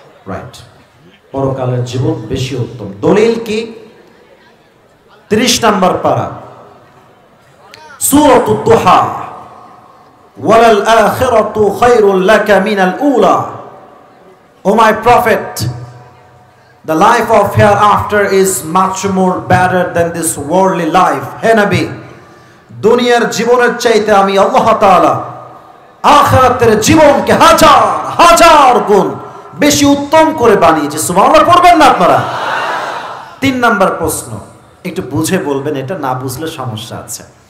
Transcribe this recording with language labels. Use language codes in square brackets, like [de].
[bn] Right, পরকালের জীবন বেশি উত্তম। দলিল কি? 30 নম্বর পারা, [ar] সূরাতুদ দুহা, ওয়ালাল আখিরাতু খায়রুল লাকা মিনাল উলা। [en] O my Prophet, the life of hereafter is much more better than this worldly life. [bn] হে নবী, দুনিয়ার জীবনের চাইতে আমি আল্লাহ তাআলা আখিরাতের জীবনকে হাজার হাজার গুণ বেশি উত্তম করে বানিয়েছি। সুবহানাল্লাহ পড়বেন না আপনারা? 3 নম্বর প্রশ্ন, একটু বুঝে বলবেন, এটা না বুঝলে সমস্যা আছে।